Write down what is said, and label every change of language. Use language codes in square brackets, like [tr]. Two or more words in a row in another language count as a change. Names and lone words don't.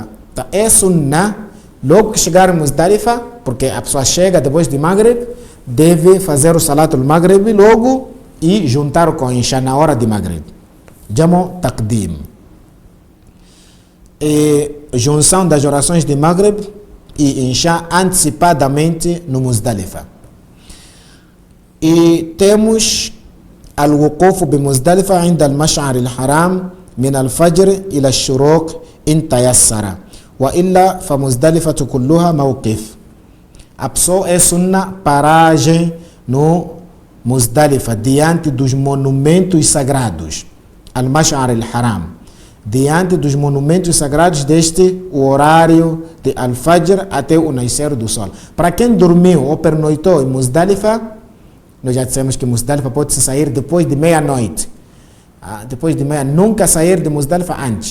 [pt] Então, é sunnah, logo que chegar em Muzdalifa, porque a pessoa chega depois de Maghrib, deve fazer o [ar] صلاة المغرب [pt] logo e juntar com Isha na hora de Maghrib. [ar] جمع تقديم. [pt] E junção das orações de Maghrib e Isha antecipadamente no Muzdalifa. E temos [ar] الوقوف بمزدلفة عند المشعر الحرام من الفجر إلى الشروق إن تيسر وإلا فمزدلفة كلها موقف. [pt] A pessoa é sunna paragem no Muzdalifa diante dos monumentos sagrados, [ar] المشعر الحرام, [pt] diante dos monumentos sagrados deste o horário de al-fajr até o nascer do sol. Para quem dormiu ou pernoitou em Muzdalifa, nós já dissemos que Muzdalifa pode sair depois de meia-noite. Depois de meia, nunca sair de Muzdalifa antes.